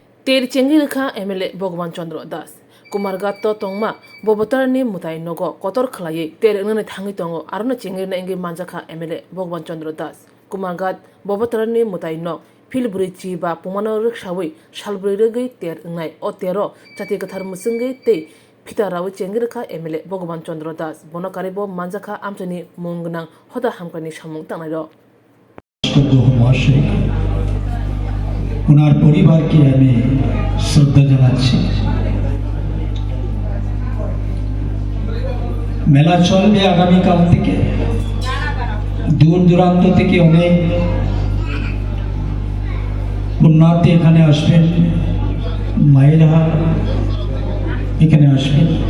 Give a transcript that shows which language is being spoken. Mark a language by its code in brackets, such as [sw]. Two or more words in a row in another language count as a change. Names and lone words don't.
[trp] तेर चेंगी रेखा एमएलए भगवान चंद्र दास कुमारघाट तंगमा बबतारनि मुताय नगो कतर खलायै तेर ननै थाङै दङ आरो चेंगी एंगे मानजाखा एमएलए भगवान चंद्र दास कुमारघाट बबतारनि मुताय न फिलब्रैची बा पमानो रक्षावै सालब्रै रगै तेर नय अ तेरो जाति गथार मुसुंगै ते फिताराव चेंगी रेखा एमएलए भगवान चंद्र दास बनकारिब मानजाखा आमचनि मुंगनां हदा हामकानि सामुं तांनाय [bn] ওনার পরিবারকে আমি শ্রদ্ধা জানাচ্ছি। মেলা চলবে আগামীকাল থেকে, দূর দূরান্ত থেকে অনেক পুণ্যার্থী এখানে আসবেন, মায়েরা এখানে আসবেন।